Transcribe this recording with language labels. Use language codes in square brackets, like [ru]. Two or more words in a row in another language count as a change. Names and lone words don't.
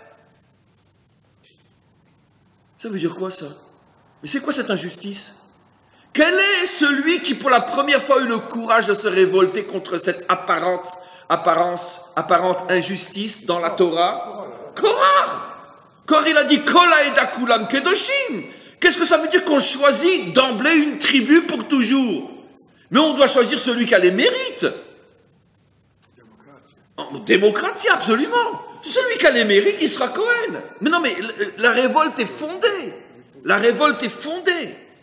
[fr] Ça veut dire quoi, ça? Mais c'est quoi cette injustice? Quel est celui qui, pour la première fois, a eu le courage de se révolter contre cette apparente injustice dans la Torah? Korah! Korah, il a dit, [he] כל העדה כולם קדושים. [fr] Qu'est-ce que ça veut dire qu'on choisit d'emblée une tribu pour toujours? Mais on doit choisir celui qui a les mérites. Démocratie, absolument. Celui qui a les mérites, il sera Cohen. Mais non, mais la révolte est fondée. La révolte est fondée.